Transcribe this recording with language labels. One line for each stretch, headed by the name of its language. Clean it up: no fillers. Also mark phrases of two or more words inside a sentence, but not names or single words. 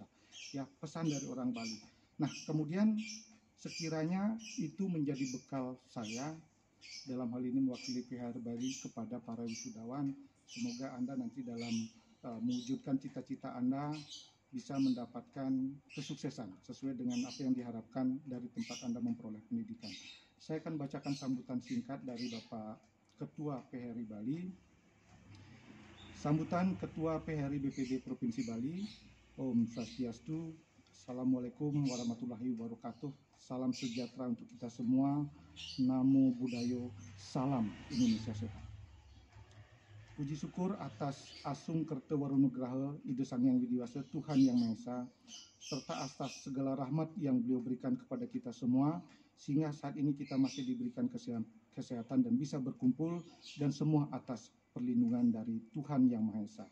Indonesian: Ya, pesan dari orang Bali. Nah, kemudian sekiranya itu menjadi bekal saya dalam hal ini mewakili PHR Bali kepada para wisudawan. Semoga Anda nanti dalam mewujudkan cita-cita Anda bisa mendapatkan kesuksesan sesuai dengan apa yang diharapkan dari tempat Anda memperoleh pendidikan. Saya akan bacakan sambutan singkat dari Bapak Ketua PHRI Bali, sambutan Ketua PHRI BPD Provinsi Bali, Om Swastiastu,
Arabic: السلام عليكم ورحمة الله وبركاته,
Indonesian: salam sejahtera untuk kita semua,
Pali: Namo Buddhaya,
Indonesian: salam Indonesia sehat. Puji syukur atas Asung Kertawarunugraha Ida Sang Hyang Widiwasa Tuhan Yang Maha Esa, serta atas segala rahmat yang beliau berikan kepada kita semua, sehingga saat ini kita masih diberikan kesehatan dan bisa berkumpul, dan semua atas perlindungan dari Tuhan Yang Maha Esa.